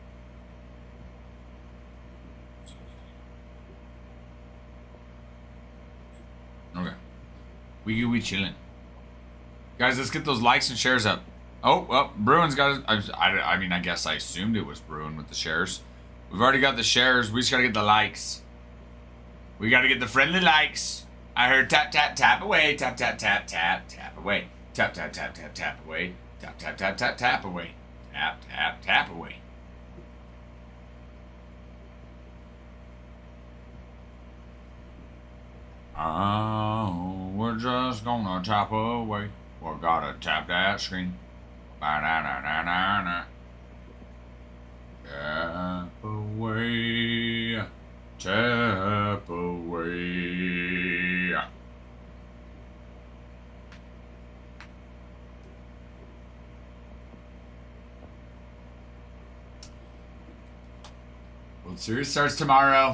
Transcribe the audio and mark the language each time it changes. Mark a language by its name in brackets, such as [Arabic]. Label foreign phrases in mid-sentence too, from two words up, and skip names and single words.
[English] Okay. We chilling. Guys, let's get those likes and shares up. Oh, well, Bruin's got it. I mean, I guess I assumed it was Bruin with the shares. We've already got the shares. We just got to get the likes. We got to get the friendly likes. I heard tap, tap, tap away. Tap, tap, tap, tap, tap away. Tap, tap, tap, tap, tap away. Tap, tap, tap, tap, tap away. Tap, tap, tap away. Oh, we're just gonna tap away. We gotta tap that screen. Ba-da-da-da-da-da. Tap away. Tap away. World Series starts tomorrow.